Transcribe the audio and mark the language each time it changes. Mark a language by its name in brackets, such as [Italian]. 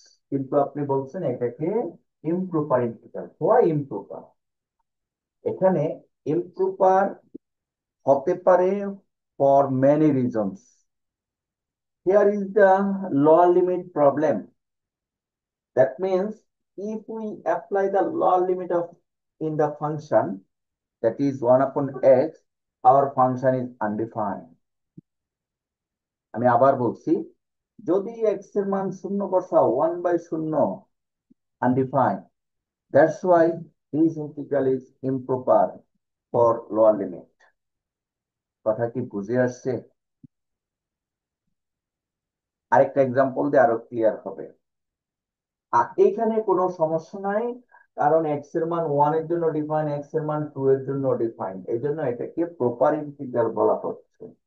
[Bangla] কিন্তু আপনি বলছেন এটাকে ইমপ্রপার ইন্টিগ্রাল। [English] Why improper? [Bangla] এখানে ইমপ্রপার হতে পারে [English] For many reasons. Here is the lower limit problem. That means if we apply the lower limit of in the function, that is 1/x, our function is undefined. [Bangla] আমি আবার বলছি, যদি x এর মান শূন্য বসাও 1/0 undefined, [English] that's why this integral is improper for lower limit. [Bangla] কথা কি বুঝে আসছে? আরেকটা এক্সাম্পল দিয়ে আরো ক্লিয়ার হবে। আর এইখানে কোনো সমস্যা নাই, কারণ এক্স এর মান 1 এর জন্য ডিফাইন, এক্স এর মান 2 এর জন্য ডিফাইন, এই জন্য এটাকে প্রপার ইন্টিগ্রাল বলা হচ্ছে।